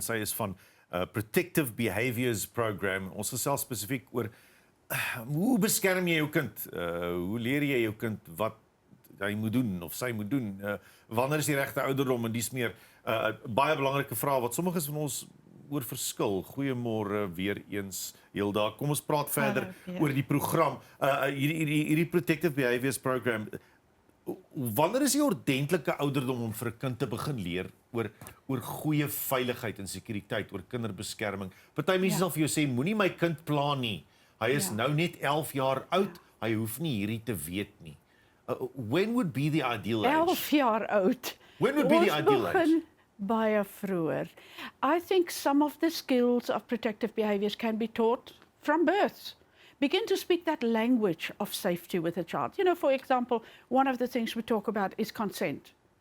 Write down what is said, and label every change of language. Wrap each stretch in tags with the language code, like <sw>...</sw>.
<af>Sy is van Protective Behaviours Program. Ons gesels spesifiek oor hoe beskerm jy jou kind? Hoe leer jy jou kind wat hy moet doen of sy moet doen? Wanneer is die regte ouderdom en dis meer baie belangrike vrae wat sommiges van ons oor verskil. Goeiemôre weer eens Hilda. Kom ons praat verder oor die program. Hierdie Protective Behaviours Program. Wanneer is die ordentlike ouderdom om vir 'n kind te begin leer oor goeie veiligheid en sekuriteit, oor kinderbeskerming? Party mense sal vir jou sê moenie my kind pla nie. Hy is nou net 11 jaar oud. Hy hoef nie hierdie te weet nie.</af> <en>When would be the ideal age?</en> <af>11 jaar oud.</af> <en>When would be the ideal age?</en> <af>Baie vroeër.</af> <en>I think some of the skills of protective behaviours can be taught from birth. Begin to speak that language of safety with a child. You know, for example, one of the things we talk about is consent.</en>